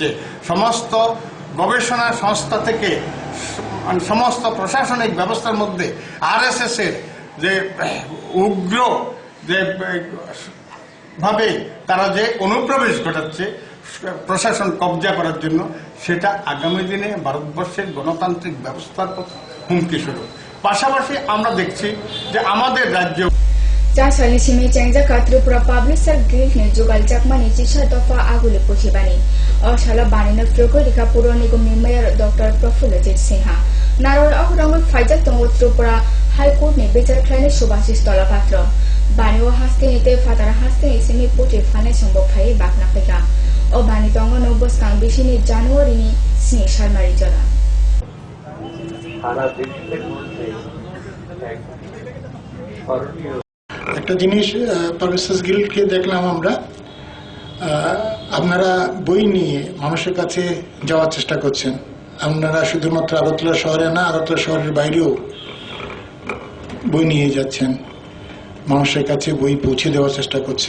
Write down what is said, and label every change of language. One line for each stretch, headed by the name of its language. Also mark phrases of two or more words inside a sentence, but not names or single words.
Bangla: সমস্ত গবেষণা সংস্থা থেকে সমস্ত প্রশাসনিক ব্যবস্থার মধ্যে আরএসএস এর যে উগ্র যে ভাবে তারা যে অনুপ্রবেশ ঘটাচ্ছে প্রশাসন কবজা করার জন্য, সেটা আগামী দিনে ভারতবর্ষের গণতান্ত্রিক ব্যবস্থার হুমকি স্বরূপ। পাশাপাশি আমরা দেখছি যে আমাদের রাজ্য
Kok Borok: 4 salni simi Chengja Tripura Public Service Guild ni Jugal Jakmani Chisha Dofa Aguli Puchibani O Shala Banina Frugolika Puro Nigam ni Mayor Dr. Prafulajit Sinha Narol Akurangul Fajat Tongo Tripura High Court ni Bijar Klani Subhasis Tola Patro bani o hastingite fatara hasting isimi puti fane sombo phai bakna phega o bani tongo no boskang bishini January ni sni sharmari jara
Bangla: একটা জিনিস পারভেজ গিল্ডকে দেখলাম আমরা, আপনারা বই নিয়ে মানুষের কাছে যাওয়ার চেষ্টা করছেন। আপনারা শুধুমাত্র আগরতলা শহরে না, আগরতলা শহরের বাইরেও বই নিয়ে যাচ্ছেন, মানুষের কাছে বই পৌঁছে দেওয়ার চেষ্টা করছেন।